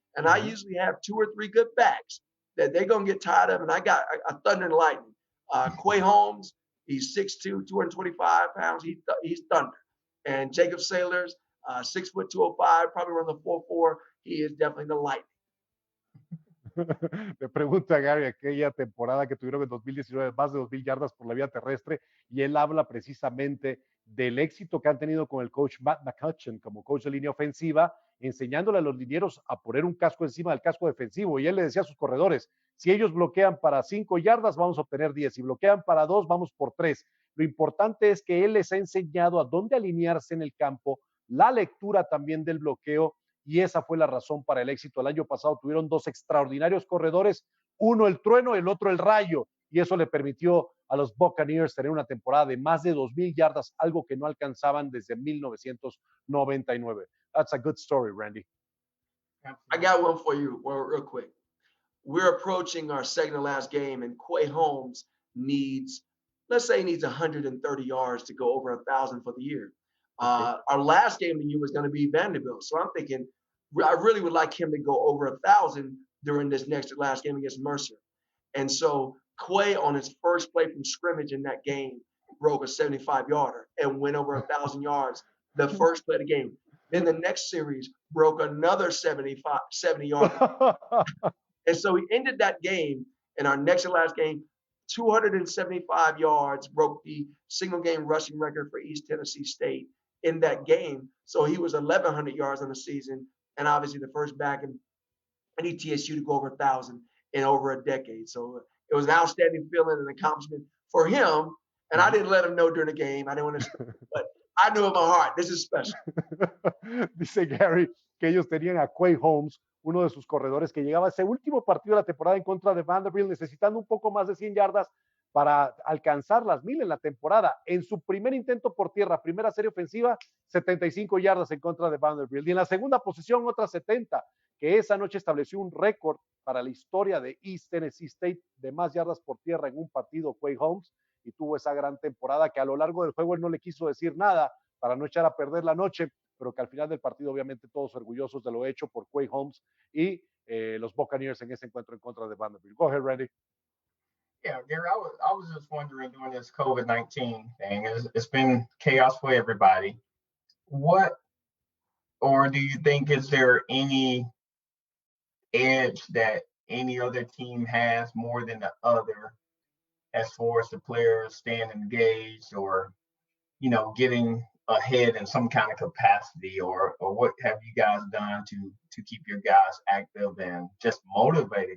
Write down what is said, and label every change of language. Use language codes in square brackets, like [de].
[en] And I usually have 2 or 3 good backs that they're going to get tired of. And I got a thunder and lightning. Quay Holmes, he's 6'2", 225 pounds. He's thunder. And Jacob Sailors, 6 foot 205, probably around the 4'4". He is definitely the lightning. [es] Le pregunta a Gary aquella temporada que tuvieron en 2019, más de 2,000 yardas por la vía terrestre, y él habla precisamente del éxito que han tenido con el coach Matt McCutcheon como coach de línea ofensiva, enseñándole a los linieros a poner un casco encima del casco defensivo. Y él le decía a sus corredores, si ellos bloquean para 5 yardas, vamos a obtener 10. Si bloquean para 2, vamos por 3. Lo importante es que él les ha enseñado a dónde alinearse en el campo, la lectura también del bloqueo, y esa fue la razón para el éxito. El año pasado tuvieron 2 extraordinarios corredores, uno el trueno, el otro el rayo, y eso le permitió a los Buccaneers tener una temporada de más de 2,000 yardas, algo que no alcanzaban desde 1999. [en] That's a good story, Randy. I got one for you real quick. We're approaching our second to last game, and Quay Holmes needs, let's say he needs 130 yards to go over 1,000 for the year. Our last game of the year was going to be Vanderbilt. So I'm thinking, I really would like him to go over 1,000 during this next last game against Mercer. And so Quay, on his first play from scrimmage in that game, broke a 75-yarder and went over 1,000 yards the first play of the game. Then the next series broke another 70 yards. And so he ended that game in our next to last game, 275 yards, broke the single game rushing record for East Tennessee State in that game. So he was 1,100 yards on the season, and obviously the first back in ETSU to go over 1,000 in over a decade. So it was an outstanding feeling and accomplishment for him. And I didn't let him know during the game. I didn't want to, but I knew in my heart, this is special. [es] Dice Gary que ellos tenían a Quay Holmes, uno de sus corredores, que llegaba a ese último partido de la temporada en contra de Vanderbilt, necesitando un poco más de 100 yardas para alcanzar las 1,000 en la temporada. En su primer intento por tierra, primera serie ofensiva, 75 yardas en contra de Vanderbilt. Y en la segunda posición, otras 70, que esa noche estableció un récord para la historia de East Tennessee State de más yardas por tierra en un partido, Quay Holmes, y tuvo esa gran temporada que a lo largo del juego él no le quiso decir nada para no echar a perder la noche, pero que al final del partido obviamente todos orgullosos de lo hecho por Quay Holmes y los Buccaneers en ese encuentro en contra de Vanderbilt. [en] Go ahead, Randy. Yeah, Gary, I was just wondering during this COVID-19 thing, it's been chaos for everybody. What, or do you think, is there any edge that any other team has more than the other as far as the players staying engaged or, getting ahead in some kind of capacity, or what have you guys done to keep your guys active and just motivated?